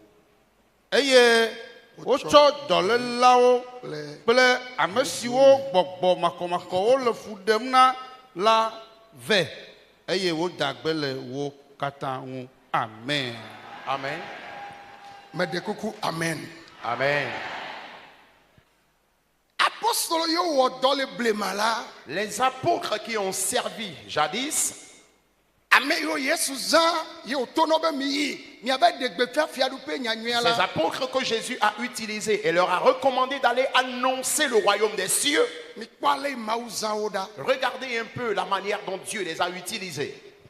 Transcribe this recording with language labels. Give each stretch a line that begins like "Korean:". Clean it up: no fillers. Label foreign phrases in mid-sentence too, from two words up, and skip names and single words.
Ewe: Eye wotsɔ dɔlélawo kple ame siwo gbɔgbɔ makɔmakɔwo le fu ɖem na la ve. Eye woda gbe le wo katã ŋu. Amen. Amen. Medekuku amen. Amen.
French: Les apôtres qui ont servi jadis, ces apôtres que Jésus a utilisés et leur a recommandé d'aller annoncer le royaume des cieux, regardez un peu la manière dont Dieu les a utilisés.